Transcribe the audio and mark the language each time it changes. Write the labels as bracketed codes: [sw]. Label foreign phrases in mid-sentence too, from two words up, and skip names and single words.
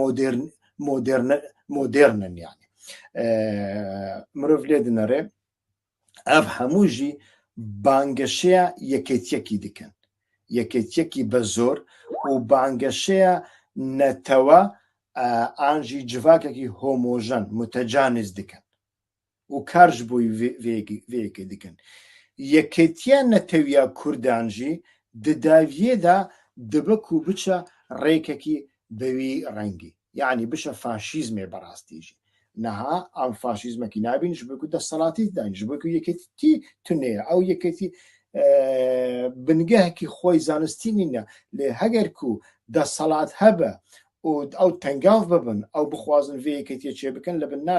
[ku] مۆدێرنن یعنی مرۆڤ لێ دنەڕێ ئەv هەمووژی بانگەشەیە یەکێتیەکی دکەن یەکێتیەکی بە زۆر و بانگەشەیە نەتەوە ئانژی جڤاکێکی هۆمۆژەن متەجانز دکەن و کارش بۆی vêyekê dikin yekêtiya netewiya Kurdan jî di daviyê de dibik û biçe rêkekî bi wî rengî yani biçe faşîzmê berastî jî niha em faşîzmekî nabînin ji bo ku desthilatî dayin ji bo ku yekêtî tuneye ew yekêtî bingehekî xwe zanistî nîne lê heger ku desthilat hebe û ew tengav bibin ew bixwazin vê yekêtiye çêbikin li bin